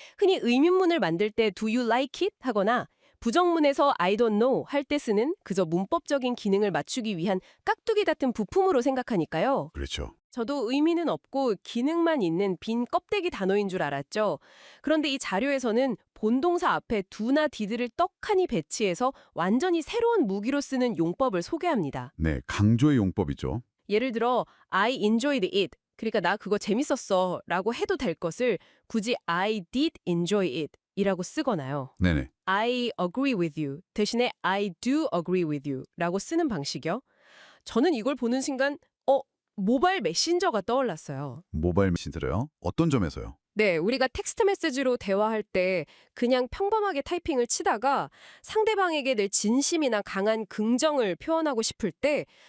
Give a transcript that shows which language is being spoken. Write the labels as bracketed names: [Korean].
[Korean] 흔히 의문문을 만들 때 [English] do you like it? [Korean] 하거나 부정문에서 [English] I don't know [Korean] 할 때 쓰는 그저 문법적인 기능을 맞추기 위한 깍두기 같은 부품으로 생각하니까요. 그렇죠. 저도 의미는 없고 기능만 있는 빈 껍데기 단어인 줄 알았죠. 그런데 이 자료에서는 본동사 앞에 do나 did를 떡하니 배치해서 완전히 새로운 무기로 쓰는 용법을 소개합니다. 네, 강조의 용법이죠. 예를 들어 [English] I enjoyed it. [Korean] 그러니까 나 그거 재밌었어 라고 해도 될 것을 굳이 [English] I did enjoy it [Korean] 이라고 쓰거나요. 네네. [English] I agree with you 대신에 I do agree with you [Korean] 라고 쓰는 방식이요. 저는 이걸 보는 순간 모바일 메신저가 떠올랐어요. 모바일 메신저요? 어떤 점에서요? 네, 우리가 텍스트 메시지로 대화할 때 그냥 평범하게 타이핑을 치다가 상대방에게 늘 진심이나 강한 긍정을 표현하고 싶을 때